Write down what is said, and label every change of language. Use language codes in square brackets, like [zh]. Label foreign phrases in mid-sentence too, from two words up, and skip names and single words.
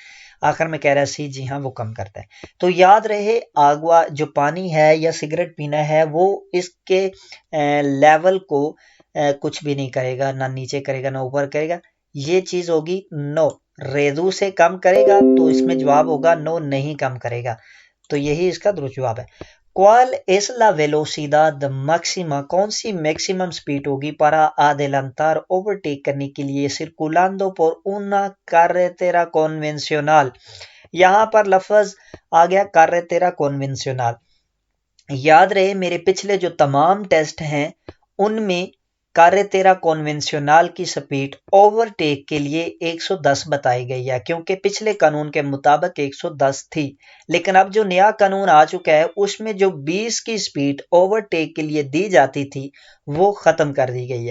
[ur] آخر میں کہہ رہا ہے سی، جی ہاں وہ کم کرتا ہے. تو یاد رہے آگوا جو پانی ہے یا سگریٹ پینا ہے وہ اس کے لیول کو کچھ بھی نہیں کرے گا، نہ نیچے کرے گا نہ اوپر کرے گا. یہ چیز ہوگی نو. ریدو سے کم کرے گا تو اس میں جواب ہوگا نو، نہیں کم کرے گا. تو یہی اس کا درست جواب ہے. [es] ¿Cuál es la velocidad máxima؟ [ur] کون سی میکسیمم سپیڈ ہوگی [es] para adelantar [ur] overtake کرنے کے لیے [es] circulando por una carretera convencional؟ [ur] یہاں پر لفظ آ گیا [es] carretera convencional. [ur] یاد رہے میرے پچھلے جو تمام ٹیسٹ ہیں ان میں [es] carretera convencional [ur] کی سپیڈ اوورٹیک کے لیے 110 بتائی گئی ہے، کیونکہ پچھلے قانون کے مطابق 110 تھی. لیکن اب جو نیا قانون آ چکا ہے اس میں جو 20 کی سپیڈ اوورٹیک کے لیے دی جاتی تھی وہ ختم کر دی گئی ہے.